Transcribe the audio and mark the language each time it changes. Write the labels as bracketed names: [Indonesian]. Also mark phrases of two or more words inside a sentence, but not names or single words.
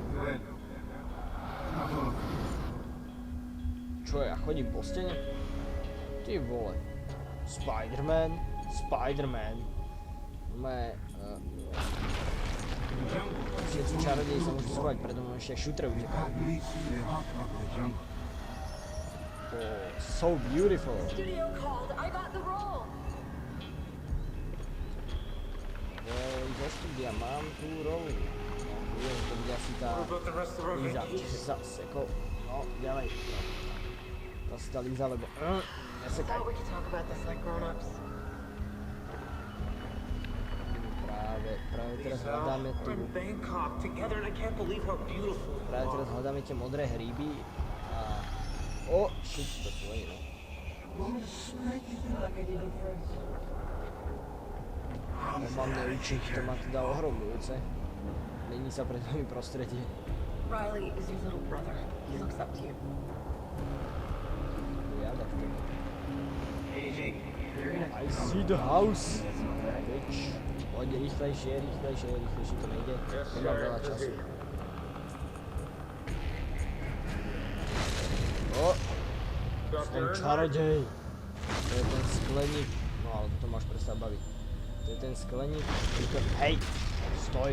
[Slovak] Čo ja chodím po stene? Ty vole. Spider-Man. Všetci čarodeji sa môžu schovať, predo mnou ešte šutre utekajú. [English] So beautiful. Studio called. I got the role. [Slovak] Zo štúdia mám tú rolu. No, viem, to bude asi tá Líza. Čiže sa sekol. No, ďalej. To si tá Líza, lebo... Nesekaj. [English] We could talk about this like grown-ups. [Slovak] Práve teraz hľadáme tu... [English] We're in Bangkok together and I can't believe how beautiful you [Slovak] Práve [English] are. [Slovak] teraz hľadáme tie modré hríby a... shit, to tvoje, no. Mám neučiť, to má teda ohromujúce. Mení sa pred nami prostredie. [English] Riley is your little brother. He looks up to you. [Slovak] Jada v tom. [English] I see the house. Bitch. [Slovak] Poď rýchlejšie to nejde. Nemám veľa času. Ten čarodej. To je ten skleník. No ale to máš prestať baviť. To je ten skleník, hej, stoj.